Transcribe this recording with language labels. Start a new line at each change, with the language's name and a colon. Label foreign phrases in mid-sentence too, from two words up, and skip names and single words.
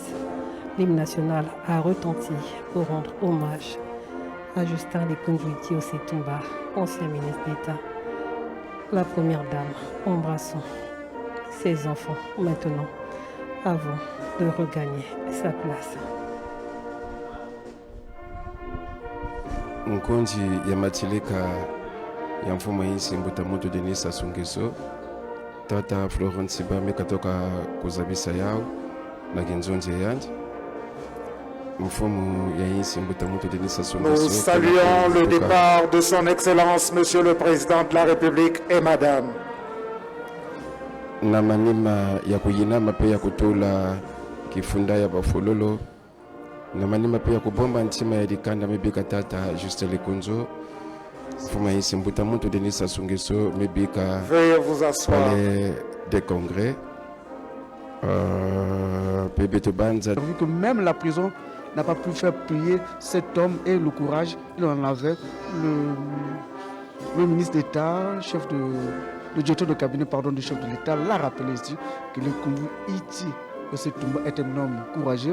French: L'hymne national a retenti pour rendre hommage à Justin Likunzu Iti Osetumba, ancien ministre d'État. La première dame, embrassons ses enfants maintenant avant de regagner sa place.
Kituba (Democratic Republic of Congo): Nkonji ya matilika ya mfumo yinsi mbuta mutu Denis Sassou Nguesso tata Florent Sibame katoka kuzabisa yao na genzonje yanje mfumo ya yinsi mbuta mutu Denis Sassou Nguesso.
French: Nous saluons le départ de son Excellence Monsieur le Président de la République et Madame.
Kituba (Democratic Republic of Congo): Na manima ya kuyinama pe ya kutula kifunda ya bafololo na manima pe ya kubomba ntima ya dikanda mebika tata Justin Likunzu fuma yinsi mbuta mutu Denis Sassou Nguesso mebika
French: Veuillez vous asseoir. palais des congrès Pebeto Banza. Vu que même la prison n'a pas pu faire plier cet homme et le courage, il en avait. Le ministre d'État, le directeur de cabinet du chef de l'État l'a rappelé ici que Likunzu Iti Osetumba est un homme courageux.